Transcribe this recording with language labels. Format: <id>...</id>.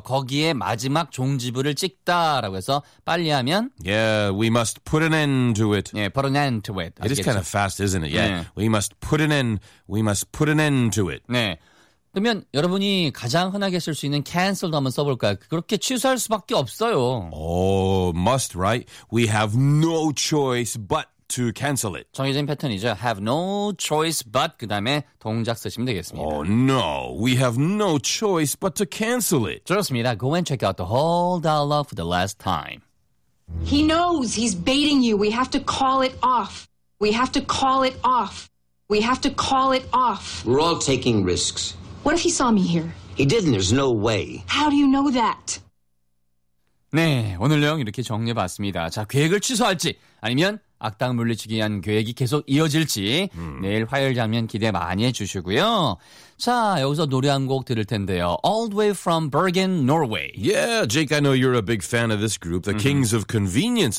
<ko>거기에 마지막 종지부를 찍다라고 해서 빨리 하면</ko> <en>Yeah, we must put an end to it. Yeah, put an end to it. It is kind of fast, isn't it? Yeah. Yeah. We must put an end. We must put an end to it.</en> <ko>네. 그러면 여러분이 가장 흔하게 쓸 수 있는 canceled 한번 써볼까요? 그렇게 취소할 수밖에 없어요.</ko> <en>Oh, must, right? We have no choice but to cancel it.</en> <ko>정해진 패턴이죠.</ko> <en>Have no choice but</en> <ko>그 다음에 동작 쓰시면 되겠습니다.</ko> <en>Oh no, we have no choice but to cancel it.</en> <ko>좋습니다.</ko> <en>Go and check out the whole dialogue for the last time. He knows he's baiting you. We have to call it off. We have to call it off. We have to call it off. We're all taking risks. What if he saw me here? He didn't. There's no way. How do you know that?</en> <ko>네, 오늘 내용 이렇게 정리해봤습니다. 자, 계획을 취소할지 아니면 악당 물리치기 위한 계획이 계속 이어질지 내일 화요일 장면 기대 많이 해주시고요. 자, 여기서 노래 한 곡 들을 텐데요.</ko> <en>All the way from Bergen, Norway. Yeah, Jake, I know you're a big fan of this group, the Kings of Convenience.</en>